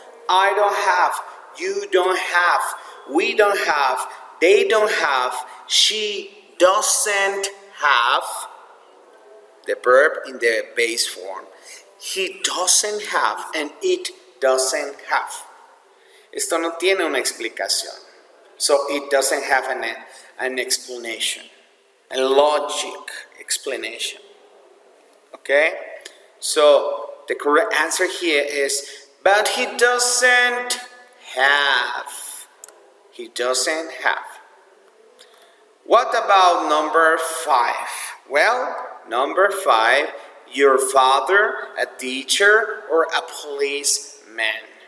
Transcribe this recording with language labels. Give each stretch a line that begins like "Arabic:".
English: I don't have, you don't have, we don't have, they don't have, she doesn't have, the verb in the base form. He doesn't have and it doesn't have.
Spanish: Esto no tiene una explicación.
English: So it doesn't have an explanation. and logic explanation. Okay? So the correct answer here is, but he doesn't have. He doesn't have. What about number 5? Well, number 5, your father, a teacher, or a policeman.